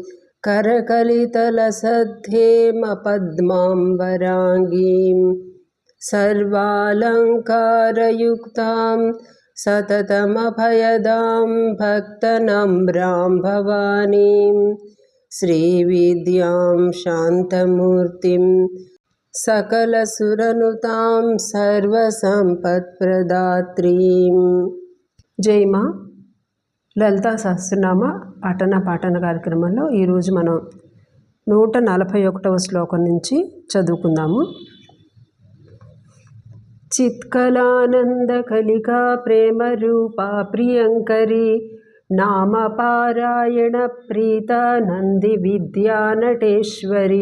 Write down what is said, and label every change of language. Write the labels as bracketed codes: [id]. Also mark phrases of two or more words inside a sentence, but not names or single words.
[sa] करकलितलसद्धेमपद्माम्बराङ्गीं सर्वालङ्कारयुक्तां सततमभयदां भक्तनम्रां भवानीं श्रीविद्यां शान्तमूर्तिं सकलसुरनुतां सर्वसम्पत्प्रदात्रीं। [te] జై మా లలితా సహస్రనామ పఠన పాఠన కార్యక్రమంలో ఈరోజు మనం 141వ శ్లోకం నుంచి చదువుకుందాము. [sa] చిత్కలానంద కలికా ప్రేమ రూపా ప్రియంకరి నామ పారాయణ ప్రీత నంది విద్యా నటేశ్వరి.